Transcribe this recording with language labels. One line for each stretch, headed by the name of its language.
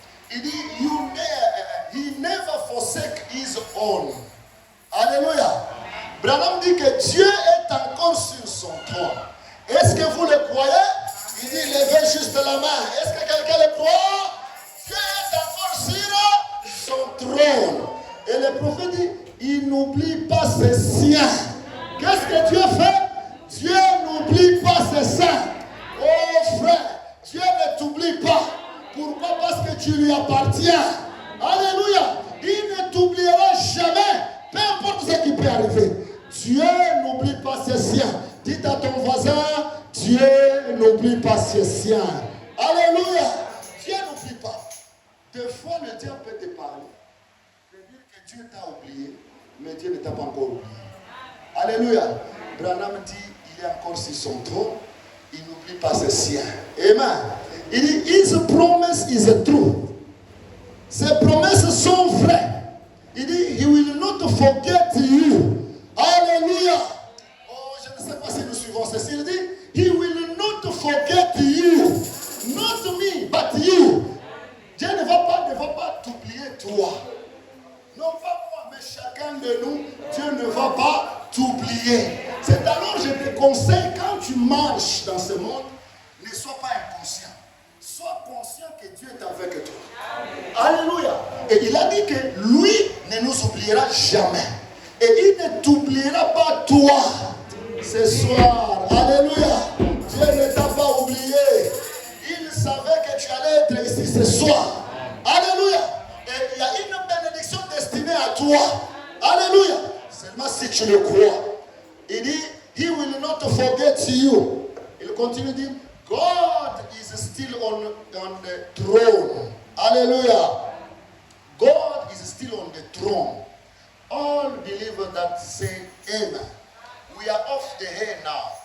French: Il dit,
English: he never forsake his own. Alléluia.
French: Branham dit que Dieu est encore sur son trône. Est-ce que vous le croyez? Il dit, levez juste la main. Est-ce que quelqu'un le croit? Dieu est encore sur son trône. Et le prophète dit, il n'oublie pas ses siens. Qu'est-ce que Dieu fait? Dieu n'oublie pas ses saints. Oh ne t'oublie pas. Pourquoi? Parce que tu lui appartiens. Alléluia. Il ne t'oubliera jamais. Peu importe ce qui peut arriver. Dieu n'oublie pas ses siens. Dites à ton voisin, Dieu n'oublie pas ses siens. Alléluia. Dieu n'oublie pas. Des fois, le diable peut te parler. Peut dire que Dieu t'a oublié, mais Dieu ne t'a pas encore oublié. Alléluia. Branham dit, il est encore sur son trône. Il n'oublie pas ses siens. Amen. Il dit,
English: his promise is true.
French: Ses promesses sont vraies. Il dit,
English: he will not forget you. Alléluia.
French: Oh, je ne sais pas si nous suivons ceci. Il dit,
English: he will not forget you. Not me, but you.
French: Dieu ne va pas t'oublier toi. Non pas moi, mais chacun de nous, Dieu ne va pas t'oublier. C'est alors je te conseille, quand tu marches dans ce monde, ne sois pas inconscient. Sois conscient que Dieu est avec toi. Alléluia. Et il a dit que lui ne nous oubliera jamais. Et il ne t'oubliera pas toi. Ce soir, alléluia. Dieu ne t'a pas oublié. Il savait que tu allais être ici ce soir. Alléluia. Et il y a une bénédiction destinée à toi. Alléluia. Seulement si tu le crois. Il dit,
English: he will not forget you.
French: Il continue de dire,
English: God is still on the throne. Hallelujah. God is still on the throne. All believers that say amen. We are off the air now.